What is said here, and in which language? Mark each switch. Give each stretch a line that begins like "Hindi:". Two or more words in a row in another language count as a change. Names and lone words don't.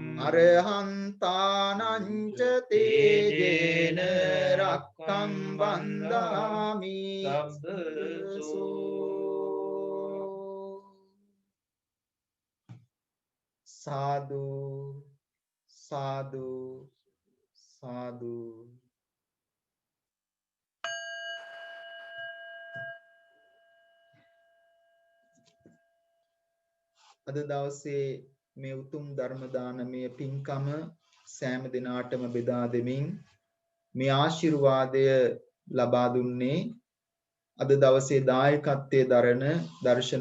Pali: අරහන්තානං ච තේජේන රක්ඛං වන්දාමි සබ්බසු සාදු සාදු සාදු.
Sinhala: අද දවසේ මේ උතුම් ධර්ම දානමය පින්කම සෑම දිනාටම බෙදා දෙමින් මේ ආශිර්වාදය ලබා දුන්නේ අද දවසේ දායකත්වයේ දරන දර්ශන